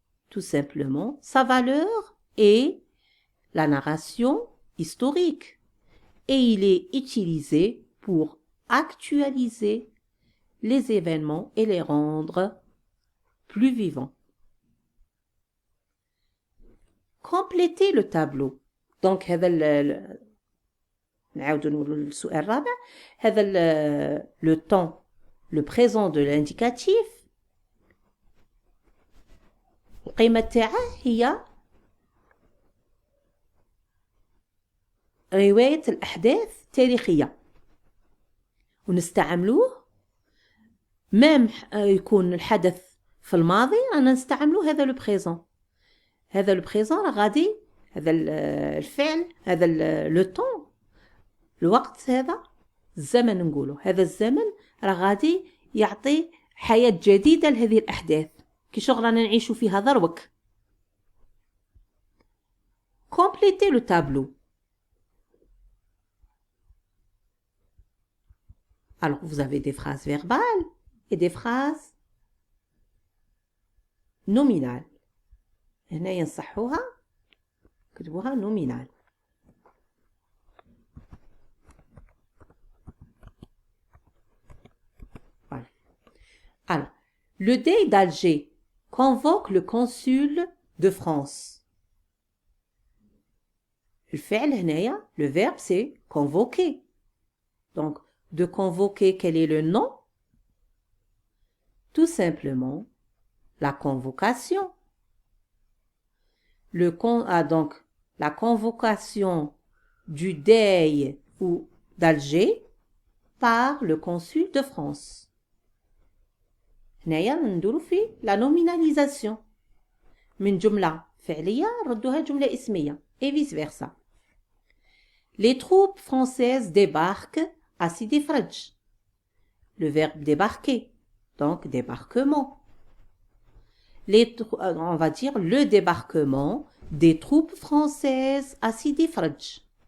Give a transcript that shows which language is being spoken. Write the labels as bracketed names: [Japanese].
[French] Tout simplement, sa valeur est la narration historique et il est utilisé pour actualiser les événements et les rendre plus vivants. Compléter le tableau. [Arabic] Donc هذا نعاودوا نقولوا السؤال الرابع. [French] هذا le temps, le présent de l'indicatif. [Arabic] القيمة تاعه هي رواية الأحداث التاريخية، ونستعملوه مام يكون الحدث في الماضي رانا نستعملوه هذا لو بريزون. هذا لو بريزون راه غادي هذا الفعل هذا لو طون الوقت هذا الزمن نقولوا هذا الزمن راه غادي يعطي حياة جديدة لهذه الأحداث كي شغلنا نعيشوا فيها ذروك. [French] Complétez le tableau. Alors, vous avez des phrases verbales et des phrases nominales. [Arabic] هنا ينصحوها كتبوها nominal. [French] Voilà. Alors, le Dey d'Alger convoque le consul de France. الفعل هنايا, le verbe c'est convoquer. Donc, de convoquer, quel est le nom? Tout simplement, la convocation. Donc, la convocation du Dey ou d'Alger par le consul de France. [Arabic] هنايا نديرو فيه la nominalisation. من جملة فعلية ردوها جملة اسمية et vice versa. [French] Les troupes françaises débarquent à Sidi Fradj. Le verbe débarquer, donc débarquement. On va dire le débarquement des troupes françaises à Sidi Fradj.